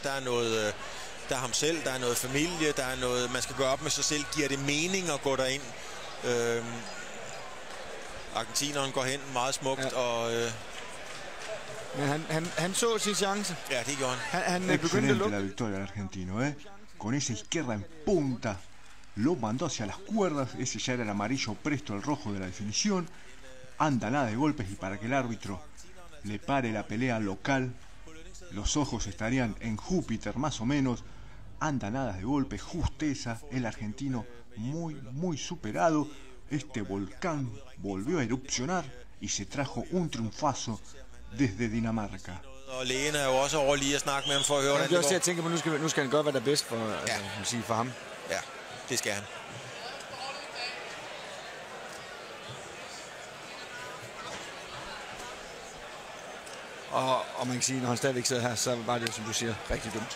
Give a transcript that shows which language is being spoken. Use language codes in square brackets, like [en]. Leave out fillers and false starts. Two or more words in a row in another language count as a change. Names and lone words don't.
[da] Der er noget, der er ham selv, der er noget familie, der er noget, man skal gøre op med sig selv. Giver det mening at gå derind? Argentineren går hen meget smukt, og... Men han så sin chance. Ja, det gjorde han. Han begyndte at lukke. [es] La victoria del argentino, Con esa izquierda en punta, lo mandó hacia las cuerdas. Ese ya era el amarillo presto al rojo de la definición. Anda nada de golpes y para que el árbitro le pare la pelea local, los ojos estarían en Júpiter más o menos. Anda nada de golpes, justeza. El argentino muy superado. Este volcán volvió a erupcionar y se trajo un triunfazo desde Dinamarca. [da] Og lægen er jo også over lige at snakke med ham for at høre, hvordan det går. Jeg tænker på, nu skal han gøre, hvad der er bedst for ham. Ja, det skal han. Og man kan sige, når han stadigvæk sidder her, så var det, som du siger, rigtig dumt.